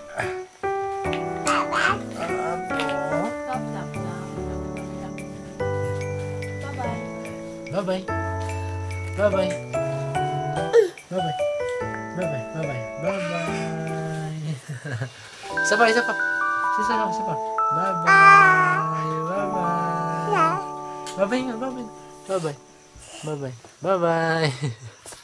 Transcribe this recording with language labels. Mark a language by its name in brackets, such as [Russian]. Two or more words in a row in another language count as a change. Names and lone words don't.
[English] Stop, stop, stop. Bye-bye. Bye-bye. Bye-bye. Bye-bye. Bye-bye. Bye-bye. Bye-bye. [Hiligaynon] Isa pa, isa pa. Isa pa, isa pa. [English] Bye-bye. Bye-bye. Bye-bye nga, bye-bye. Bye-bye. Bye-bye. Bye-bye.